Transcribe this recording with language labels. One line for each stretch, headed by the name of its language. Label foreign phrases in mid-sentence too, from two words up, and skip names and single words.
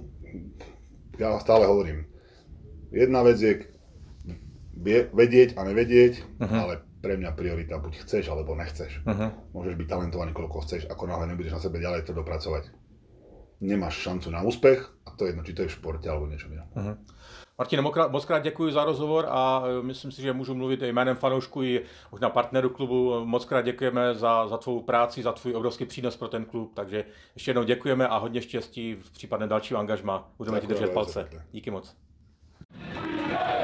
Slovak: Ja stále hovorím, jedna vec je vedieť a nevedieť, ale pre mňa priorita buď chceš, alebo nechceš. Môžeš byť talentovaný, koľko chceš, ako náhle nebudeš na sebe ďalej to dopracovať. Nemáš šancu na úspech a to je jedno, či to je v športe alebo niečo iné.
Czech: Martine, moc krát děkuji za rozhovor a myslím si, že můžu mluvit jménem fanoušků i možná partnerů klubu. Moc krát děkujeme za tvou práci, za tvůj obrovský přínos pro ten klub, takže ještě jednou děkujeme a hodně štěstí v případném dalšího angažmá. Budeme ti držet palce.